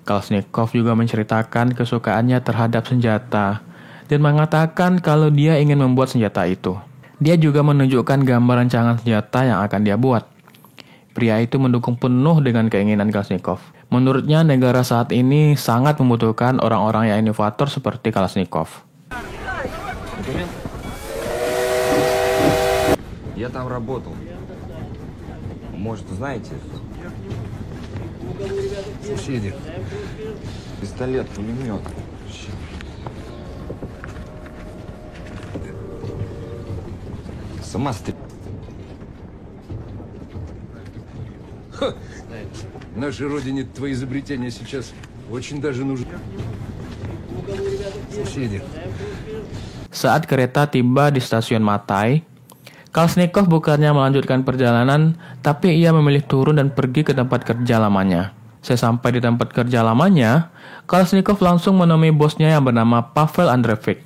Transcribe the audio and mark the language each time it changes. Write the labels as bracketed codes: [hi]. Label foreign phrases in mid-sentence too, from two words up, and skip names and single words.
[id] Kalashnikov juga menceritakan kesukaannya terhadap senjata dan mengatakan kalau dia ingin membuat senjata itu. Dia juga menunjukkan gambar rancangan senjata yang akan dia buat. Pria itu mendukung penuh dengan keinginan Kalashnikov. Menurutnya, negara saat ini sangat membutuhkan orang-orang yang inovator seperti Kalashnikov. [ru] Я там работал. Может, знаете? Соседи. Пистолет, пулемет. Сама стреляла. Нашей родине твои изобретения сейчас очень даже нужны. Соседи. [id] Saat kereta tiba di stasiun Matai, Kalashnikov bukannya melanjutkan perjalanan, tapi ia memilih turun dan pergi ke tempat kerja lamanya. Sesampai di tempat kerja lamanya, Kalashnikov langsung menemui bosnya yang bernama Pavel Andreevich.